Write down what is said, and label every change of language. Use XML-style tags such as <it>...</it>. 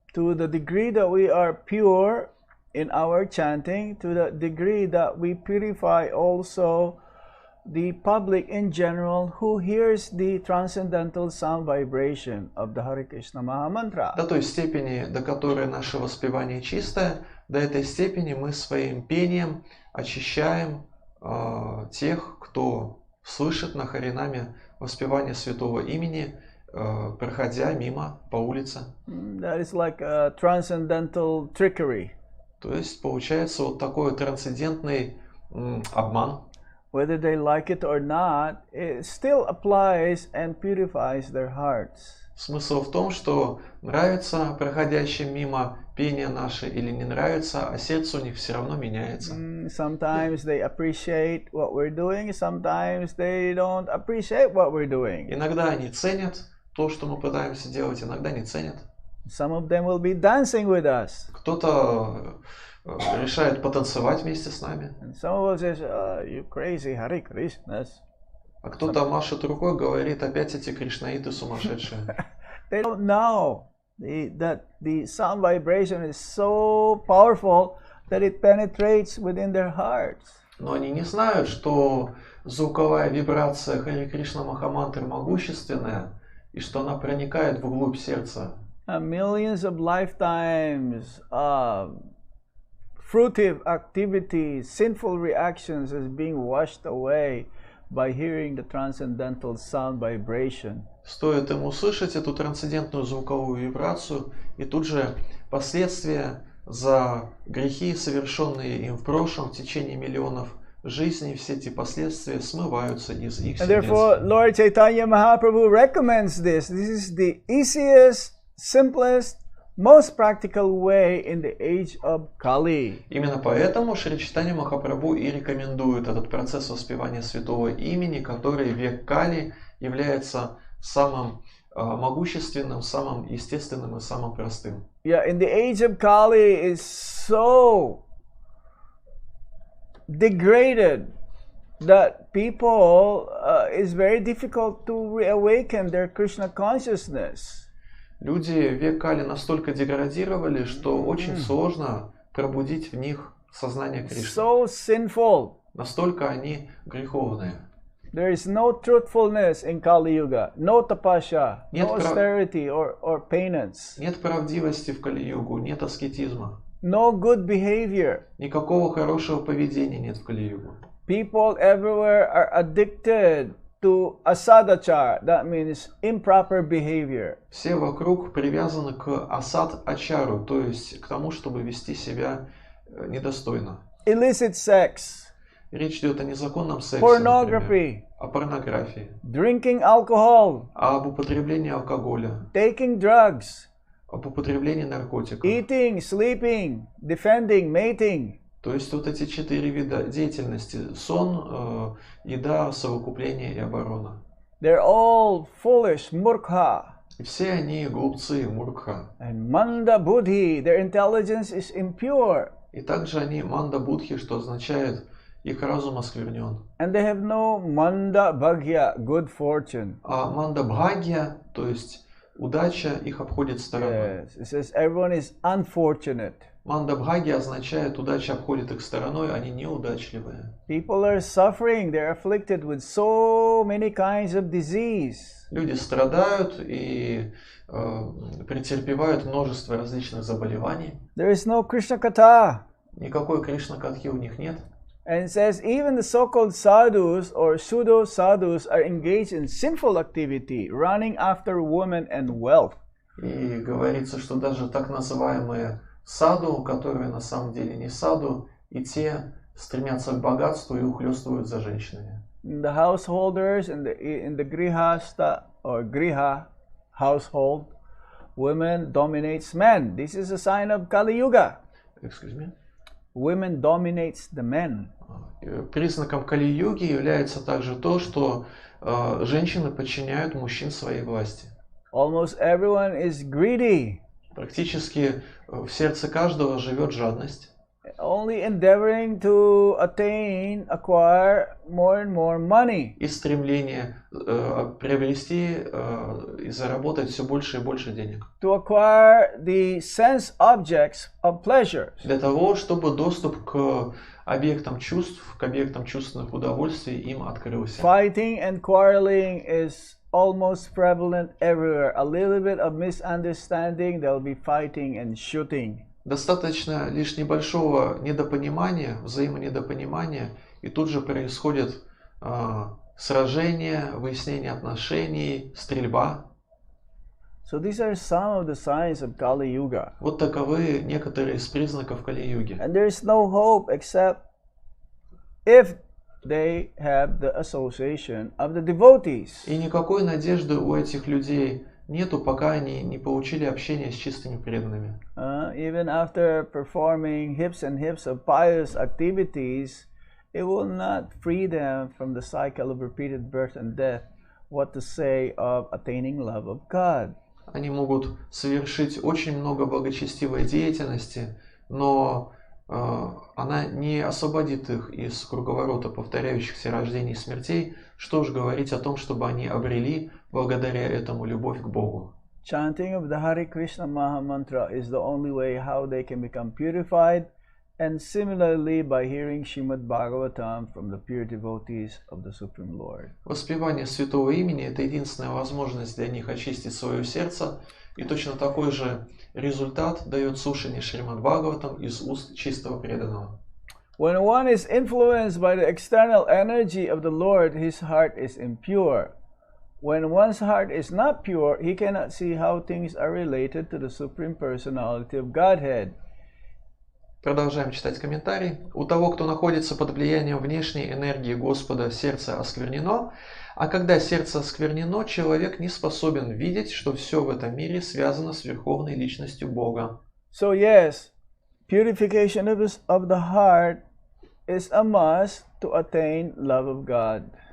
<en>To the degree that we are pure in our chanting, to the degree that we purify also the public in general who hears the transcendental sound vibration of the Hare Krishna Maha Mantra.</en> <ru>До той степени, до которой наше воспевание чистое, до этой степени мы своим пением очищаем тех, кто слышит на Харинаме воспевание святого имени, проходя мимо по улице.</ru> <en>That is like a transcendental trickery.</en> <ru>То есть получается вот такой трансцендентный обман.</ru> <en>Whether they like it or not, it still applies and purifies their hearts.</en> <ru>Смысл в том, что нравится проходящим мимо пение наше или не нравится, а сердце у них все равно меняется.</ru> <en>Sometimes they appreciate what we're doing, sometimes they don't appreciate what we're doing.</en> <ru>Иногда они ценят то, что мы пытаемся делать, иногда не ценят.</ru> <en>Some of them will be dancing with us.</en> <ru>Кто-то решает потанцевать вместе с нами.</ru> <en>And some will say, you crazy Hare Krishnas.</en> <ru>А кто-то машет рукой, говорит, опять эти кришнаиты сумасшедшие.</ru> <en>They don't know that the sound vibration is so powerful that it penetrates within their hearts.</en> <ru>Но они не знают, что звуковая вибрация Харе Кришна Махамантры могущественная, и что она проникает вглубь сердца.</ru> <en>Millions of lifetimes of fruitive activities, sinful reactions is being washed away by hearing the transcendental sound vibration.</en> <ru>Стоит им услышать эту трансцендентную звуковую вибрацию, и тут же последствия за грехи, совершенные им в прошлом в течение миллионов жизней, все эти последствия смываются из их</ru> <en>And therefore,</en> <ru>сердец.</ru> <en>Lord Chaitanya Mahaprabhu recommends this. This is the easiest, simplest, most practical way in the age of Kali.</en> <ru>Именно поэтому Шри Чайтанья Махапрабху и рекомендует этот процесс воспевания святого имени, который в век Кали является самым могущественным, самым естественным и самым простым.</ru> <en>Yeah, in the age of Kali is so degraded that people is very difficult to reawaken their Krishna consciousness.</en> <ru>Люди в век Кали настолько деградировали, что очень сложно пробудить в них сознание Кришны.</ru> <en>So sinful.</en> <ru>Настолько они греховные.</ru> <en>There is no truthfulness in Kali Yuga, no tapasya,</en> <ru>Нет</ru> <en>no austerity or penance,</en> <ru>Нет правдивости в Кали-югу, нет аскетизма.</ru> <en>no good behavior.</en> <ru>Никакого хорошего поведения нет в Кали-югу.</ru> <en>People everywhere are addicted to asadachar, that means improper behavior.</en> <ru>Все вокруг привязаны к асад-ачару, то есть к тому, чтобы вести себя недостойно.</ru> <en>Illicit sex,</en> <ru>Речь идет о незаконном сексе, например,</ru> <en>pornography,</en> <ru>о порнографии,</ru> <en>drinking alcohol,</en> <ru>об употреблении алкоголя,</ru> <en>taking drugs,</en> <ru>об употреблении наркотиков.</ru> <en>eating, sleeping, defending, mating.</en> <ru>То есть вот эти 4 вида деятельности: сон, еда, совокупление и оборона.</ru> <en>They're all foolish, murkha.</en> <ru>И все они глупцы, муркха.</ru> <en>And manda buddhi, their intelligence is impure.</en> <ru>И также они манда будхи, что означает их разум осквернен.</ru> <en>And they have no manda bhagya, good fortune.</en> <ru>А манда бхагья, то есть удача, их обходит стороной.</ru> <en>Yes, it says everyone is unfortunate.</en> <ru>Манда бхагья означает удача обходит их стороной, они неудачливые.</ru> <en>People are suffering, they're afflicted with so many kinds of disease.</en> <ru>Люди страдают и претерпевают множество различных заболеваний.</ru> <en>There is no Krishna Katha.</en> <ru>Никакой Кришна-катхи у них нет.</ru> <en>And it says even the so-called sadhus or pseudo-sadhus are engaged in sinful activity, running after women and wealth.</en> <ru>И говорится, что даже так называемые саду, которые на самом деле не саду, и те стремятся к богатству и ухлёстывают за женщинами.</ru> <en>The householders in the grihasta or griha household, women dominates men. This is a sign of Kali Yuga. Excuse me? Women dominates the men.</en> <ru>Признаком Кали-юги является также то, что женщины подчиняют мужчин своей власти.</ru> <en>Almost everyone is greedy,</en> <ru>Практически в сердце каждого живет жадность,</ru> <en>only endeavoring to acquire more and more money.</en> <ru>и стремление приобрести и заработать все больше и больше денег.</ru> <en>To acquire the sense objects of pleasure.</en> <ru>Для того, чтобы доступ к объектам чувств, к объектам чувственных удовольствий им открылся.</ru> <en>Fighting and quarreling is almost prevalent everywhere. A little bit of misunderstanding, there'll be fighting and shooting.</en> <ru>Достаточно лишь небольшого недопонимания, взаимонедопонимания, и тут же происходит сражение, выяснение отношений, стрельба.</ru> <en>So these are some of the signs of Kali Yuga.</en> <ru>Вот таковы некоторые из признаков Кали-юги.</ru> <en>And there is no hope except if they have the association of the devotees.</en> <ru>И никакой надежды у этих людей нету, пока они не получили общение с чистыми преданными.</ru> <en>Even after performing heaps and heaps of pious activities, it will not free them from the cycle of repeated birth and death. What to say of attaining love of God?</en> <ru>Они могут совершить очень много благочестивой деятельности, но она не освободит их из круговорота повторяющихся рождений и смертей, что уж говорить о том, чтобы они обрели благодаря этому любовь к Богу.</ru> <en>Chanting of the Hare Krishna Maha Mantra is the only way how they can become purified, and similarly by hearing Srimad Bhagavatam from the pure devotees of the Supreme Lord.</en> <ru>Воспевание святого имени – это единственная возможность для них очистить свое сердце, и точно такой же результат дает слушание Шримад Бхагаватам из уст чистого преданного.</ru> <en>When one is influenced by the external energy of the Lord, his heart is impure. When one's heart is not pure, he cannot see how things are related to the Supreme Personality of Godhead.</en> <ru>Продолжаем читать комментарий. У того, кто находится под влиянием внешней энергии Господа, сердце осквернено, а когда сердце осквернено, человек не способен видеть, что все в этом мире связано с Верховной Личностью Бога.</ru> <en>So yes, purification of the heart is a must to attain love of God.</en>